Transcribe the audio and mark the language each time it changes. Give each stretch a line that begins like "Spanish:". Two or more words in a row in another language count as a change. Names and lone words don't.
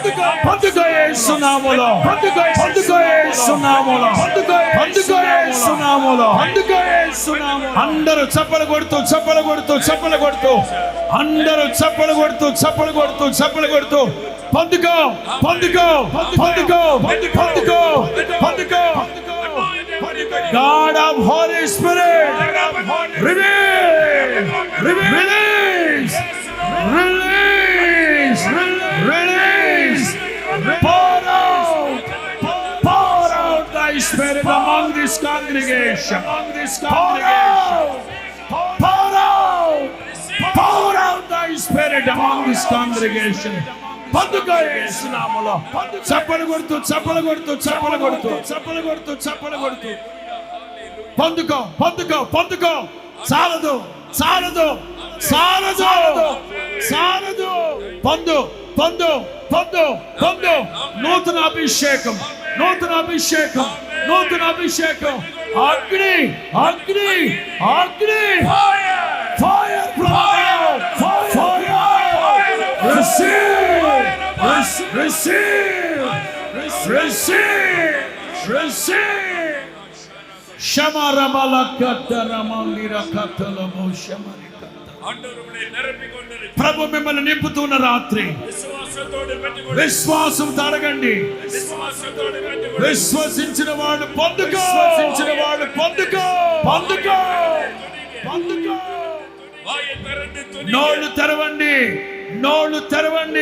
Telugu: అందరూ చప్పలు కొడుతూ అందరూ చప్పలు కొడుతూ పొందుకో.
English: God of Holy Spirit, release. Pour out thy Spirit among this congregation. Pour out thy Spirit among this congregation.
Telugu: పొందుకో యేసు నామములో. చప్పలు కొడుతూ పొందుకో. చాలదు. పొందు. నూతన అభిషేకం. అగ్ని.
English: Fire. Receive. Shamarabala katara mandira katala mo shamarikata.
Telugu: ప్రభు మిమ్మల్ని నింపుతున్న రాత్రి విశ్వాసం తడగండి. విశ్వసించిన వాళ్ళు పొందుకో, పొందుకో, పొందుకో, పొందుకో. నోళ్ళు తెరవండి, నోళ్ళు తెరవండి.